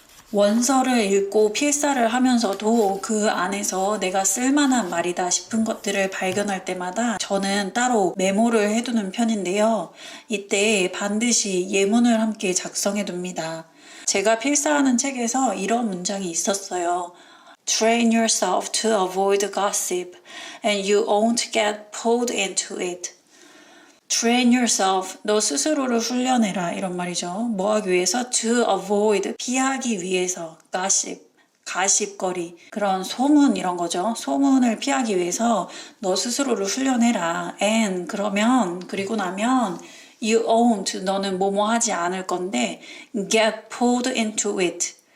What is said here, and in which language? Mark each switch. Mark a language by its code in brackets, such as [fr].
[ko] 원서를 읽고 필사를 하면서도 그 안에서 내가 쓸만한 말이다 싶은 것들을 발견할 때마다 저는 따로 메모를 해두는 편인데요. 이때 반드시 예문을 함께 작성해 둡니다. 제가 필사하는 책에서 이런 문장이 있었어요. [en] Train yourself to avoid gossip and you won't get pulled into it. Train yourself, [ko] 너 스스로를 훈련해라 이런 말이죠. 뭐 하기 위해서? [en] To avoid, [ko] 피하기 위해서. gossip, 가십거리, 그런 소문 이런 거죠. 소문을 피하기 위해서 너 스스로를 훈련해라. And 그러면, 그리고 나면 [en] you won't, [ko] 너는 뭐뭐 하지 않을 건데 [en] get pulled into it.